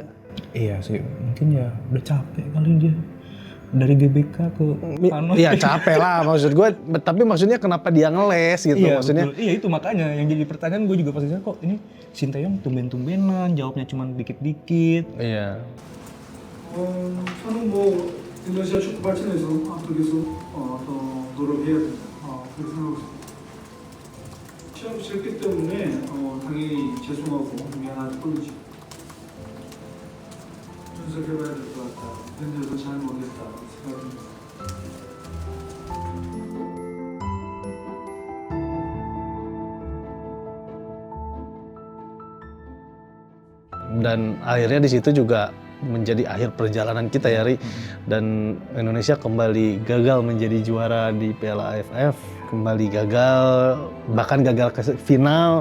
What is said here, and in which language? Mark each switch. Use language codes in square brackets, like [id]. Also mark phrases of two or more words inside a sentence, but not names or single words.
[id] Iya sih, mungkin ya udah capek kali dia dari GBK ke Panos. Iya capek lah maksud gue, tapi maksudnya kenapa dia ngeles gitu Iya, maksudnya. betul. Iya itu makanya yang jadi pertanyaan gue juga pasti kok ini Sinteyong tumben-tumbenan, jawabnya cuma dikit-dikit. Iya. [ko] 저는 뭐 인도네시아 축구 발전에서 앞으로 계속 더 노력해야 된다 그렇게 생각하고 있습니다. 시합을 지었기 때문에 당연히 죄송하고 미안하고 떨리죠. 분석해봐야 될 것 같다. 현재도 잘 모르겠다 생각합니다. [id] Dan akhirnya di situ juga menjadi akhir perjalanan kita ya Ri. Dan Indonesia kembali gagal menjadi juara di Piala AFF, kembali gagal, bahkan gagal ke final.